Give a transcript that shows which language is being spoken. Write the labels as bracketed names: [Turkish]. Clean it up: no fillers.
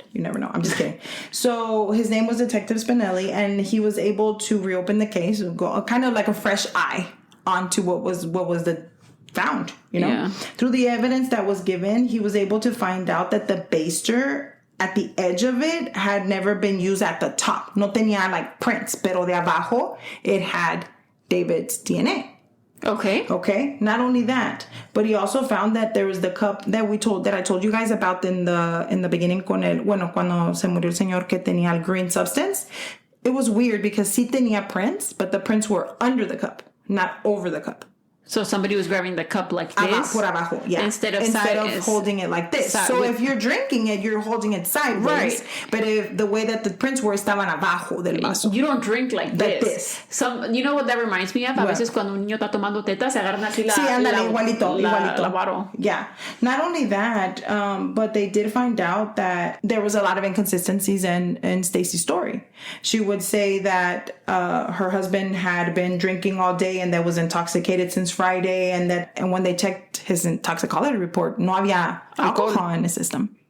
[English] You never know. I'm just kidding. So his name was Detective Spinelli, and he was able to reopen the case, go kind of like a fresh eye onto what was found. Yeah. Through the evidence that was given, he was able to find out that the baster at the edge of it had never been used at the top. [Spanish] No tenía [English] like prints, [Spanish] pero de abajo [English] it had David's DNA. Okay. Not only that, but he also found that there was the cup that I told you guys about in the beginning [Spanish] cuando se murió el señor que tenía el [English] green substance. It was weird because [Spanish] sí tenía [English] prints, but the prints were under the cup, not over the cup. So somebody was grabbing the cup like this? [Spanish] Por abajo, yeah. [English] Instead of holding it like this. So if you're drinking it, you're holding it sideways. Right. But if the way that the prints were, [Spanish] estaban abajo del vaso. [English] You don't drink like this. You know what that reminds me of? [Spanish] A veces cuando un niño está tomando teta, se agarran así la... Sí, ándale, igualito. La varo. [English] Yeah. Not only that, but they did find out that there was a lot of inconsistencies in Stacey's story. She would say that her husband had been drinking all day and that was intoxicated since Friday, and when they checked his toxicology report, [Spanish] no había alcohol [English] in the system.